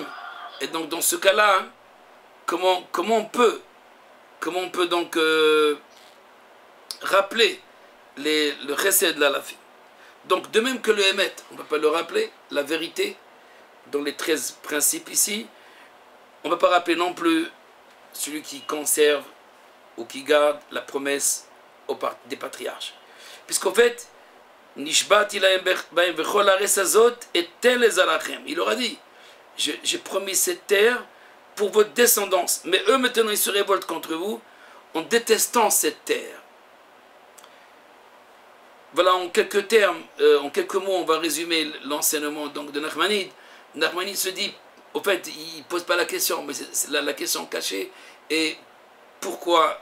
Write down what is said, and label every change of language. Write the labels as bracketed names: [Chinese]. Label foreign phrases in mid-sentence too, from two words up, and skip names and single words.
[French] Et donc dans ce cas-là, comment on peut donc rappeler le Chesed de l'Alafim. Donc de même que le Emet, on ne peut pas le rappeler, la vérité, dans les 13 principes ici, on ne peut pas rappeler non plus celui qui conserve ou qui garde la promesse des patriarches. Puisqu'en fait, [Hebrew] נשבעתי להם בהם וכל הארץ הזאת אתן לזרעכם. [French] Il leur a dit, j'ai promis cette terre pour votre descendance. Mais eux maintenant ils se révoltent contre vous en détestant cette terre. Voilà en quelques termes, en quelques mots, on va résumer l'enseignement donc de Nachmanide. Nachmanide se dit, au fait, il ne pose pas la question, mais c'est la question cachée.